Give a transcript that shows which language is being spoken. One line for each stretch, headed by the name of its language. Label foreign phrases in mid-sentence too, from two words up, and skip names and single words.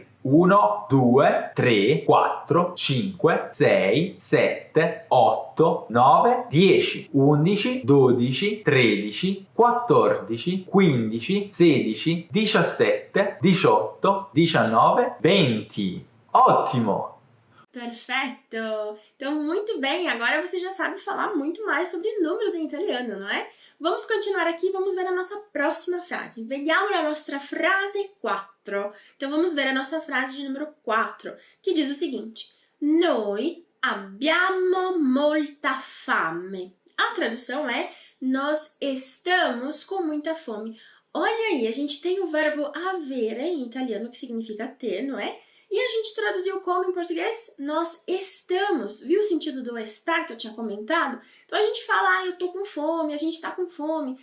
Portuguese: 1, 2, 3, 4, 5, 6, 7, 8, 9, 10, 11, 12, 13, 14, 15, 16, 17, 18, 19, 20. Ótimo! Perfeito! Então, muito bem, agora você já sabe falar muito mais sobre números em italiano, não é? Vamos continuar aqui, vamos ver a nossa próxima frase.
Italian: Vediamo la nostra frase 4.
Portuguese: Então, vamos ver a nossa frase de número 4, que diz o seguinte:
Italian: Noi abbiamo molta fame.
Portuguese: A tradução é: nós estamos com muita fome. Olha aí, a gente tem o verbo avere em italiano, que significa ter, não é? E a gente traduziu como em português? Nós estamos. Viu o sentido do estar que eu tinha comentado? Então a gente fala, eu tô com fome, a gente tá com fome.